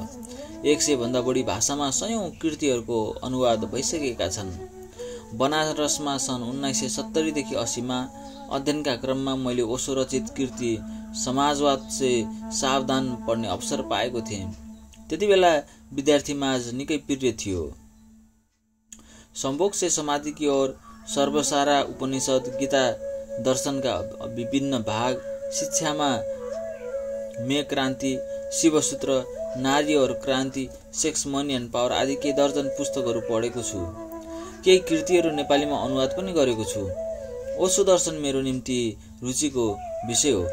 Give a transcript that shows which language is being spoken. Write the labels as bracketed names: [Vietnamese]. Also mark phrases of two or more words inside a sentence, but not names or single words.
[Nepali] 100 भन्दा बढी भाषामा सयौं कृतिहरूको अनुवाद भइसकेका छन्। बनारसमा सन् 1970 देखि 80 मा अध्ययनका क्रममा मैले ओशो रचित कृति समाजवाद से सावधान पढ्ने अवसर पाएको थिएँ। त्यति बेला विद्यार्थी माझ निकै प्रिय थियो। संभोग से समाधि की ओर, सर्वसारा उपनिषद, गीता दर्शन का विभिन्न भाग, शिक्षामा में क्रान्ति, शिवसूत्र, नारी और क्रान्ति, सेक्स, मनी एन्ड पावर आदि केही दर्जन पुस्तकहरू पढेको छु। केही कृतिहरू नेपालीमा अनुवाद पनि गरेको छु। ओशो दर्शन मेरो निम्ति रुचिको विषय हो।